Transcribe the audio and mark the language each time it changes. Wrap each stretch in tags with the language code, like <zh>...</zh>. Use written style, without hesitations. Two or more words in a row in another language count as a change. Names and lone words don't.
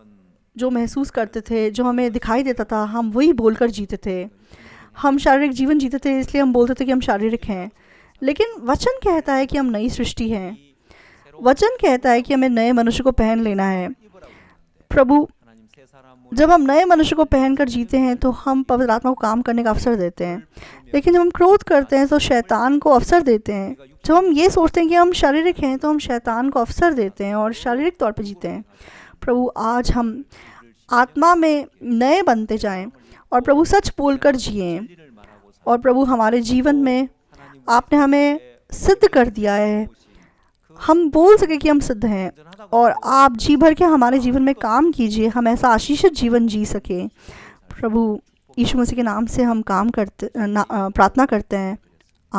<hi>जो महसूस करते थे, जो हमें दिखाई देता था, हम वही बोलकर जीते थे। हम शारीरिक जीवन जीते थे, इसलिए हम बोलते थे कि हम शारीरिक हैं। लेकिन वचन कहता है कि हम नई सृष्टि हैं। वचन कहता है कि हमें नए मनुष्य को पहन लेना है। प्रभु,</hi> <ko>하나님 새 사람</ko> <hi>जब हम नए मनुष्य को पहनकर जीते हैं तो हम पवित्र आत्मा को काम करने का अवसर देते हैं। लेकिन जब हम क्रोध करते हैं तो शैतान को अवसर देते हैं। जब हम ये सोचते हैं कि हम शारीरिक हैं तो हम शैतान को अवसर देते हैं और शारीरिक तौर पर जीते हैं। प्रभु, आज हम आत्मा में नए बनते जाएं और प्रभु सच बोलकर जिएं।</hi> <ko>진리를 말하고</ko> <hi>और प्रभु, हमारे जीवन में आपने हमें सिद्ध कर दिया है, हम बोल सके कि हम सिद्ध हैं। और आप जी भर के हमारे जीवन में काम कीजिए, हम ऐसा आशीषित जीवन जी सके। प्रभु यीशु मसीह के नाम से हम प्रार्थना करते हैं।</hi>